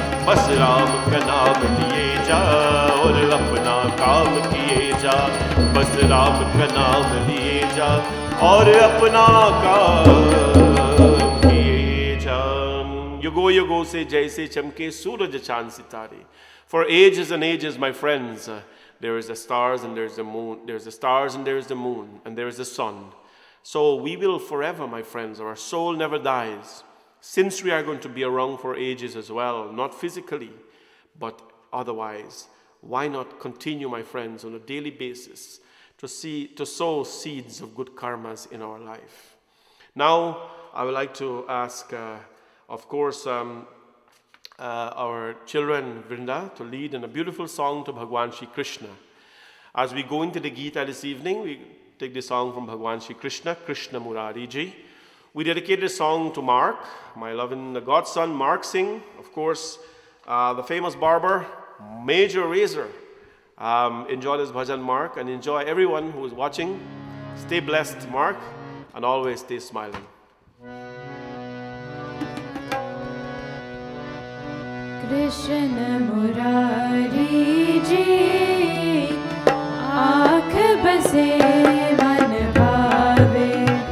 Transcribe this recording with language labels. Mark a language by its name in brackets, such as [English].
[Hindi] बस राम का नाम लिए जा और अपना काम किए जा। बस राम का नाम लिए जा और अपना काम किए जा। युगों युगों से जैसे चमके सूरज चांद सितारे। [English] For ages and ages, my friends, there is the stars and there is the moon. There is the stars and there is the moon and there is the sun. So we will forever, my friends, our soul never dies. Since we are going to be around for ages as well, not physically, but otherwise, why not continue, my friends, on a daily basis to sow seeds of good karmas in our life? Now, I would like to ask, of course, our children, Vrinda, to lead in a beautiful song to Bhagwan Shri Krishna. As we go into the Gita this evening, we take the song from Bhagwan Shri Krishna, Krishna Murari Ji. We dedicate this song to Mark, my loving godson, Mark Singh, of course, the famous barber, Major Razor. Enjoy this bhajan, Mark, and enjoy everyone who is watching. Stay blessed, Mark, and always stay smiling. [Hindi] Krishna Murari जी, आँख बसे मन भावे।